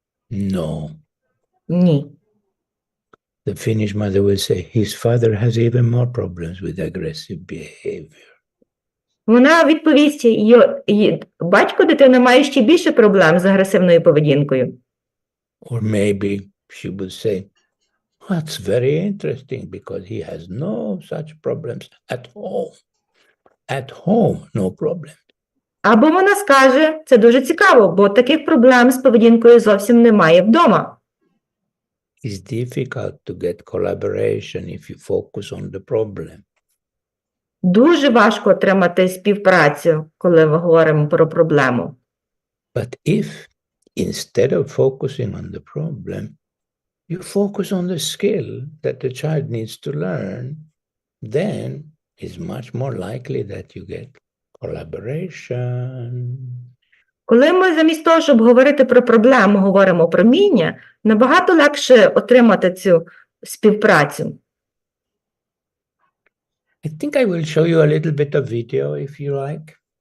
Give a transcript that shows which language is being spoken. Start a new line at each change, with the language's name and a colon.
English: No.
Ukrainian: Ні.
English: The Finnish mother will say, his father has even more problems with aggressive behavior.
Ukrainian: Вона відповість, батько дитини має ще більше проблем з агресивною поведінкою.
English: Or maybe she will say, that's very interesting because he has no such problems at home. At home, no problem.
Ukrainian: Або вона скаже, це дуже цікаво, бо таких проблем з поведінкою зовсім немає вдома.
English: It's difficult to get collaboration if you focus on the problem.
Ukrainian: Дуже важко отримати співпрацю, коли ми говоримо про проблему.
English: But if instead of focusing on the problem, you focus on the skill that the child needs to learn, then it's much more likely that you get collaboration.
Ukrainian: Коли ми замість того, щоб говорити про проблему, говоримо про вміння, набагато легше отримати цю співпрацю.
English: I think I will show you a little bit of video if you like.